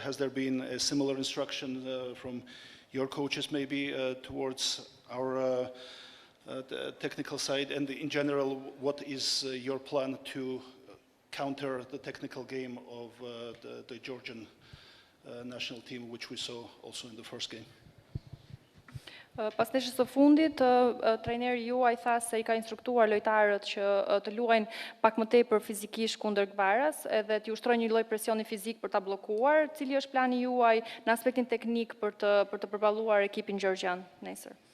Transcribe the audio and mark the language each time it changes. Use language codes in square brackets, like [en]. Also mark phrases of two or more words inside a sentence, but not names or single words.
[en] Has there been a similar instruction from your coaches maybe towards our technical side? And in general, what is your plan to counter the technical game of the Georgian national team, which we saw also in the first game? [sq] Pas ndeshjes së fundit, trajneri juaj tha se I ka instruktuar lojtarët që të luajnë pak më tepër fizikisht kundër Gvaras, edhe t'ju ushtrojnë një lloj presioni fizik për ta bllokuar. Cili është plani juaj në aspektin teknik për të përballuar ekipin gjeorgjan nesër?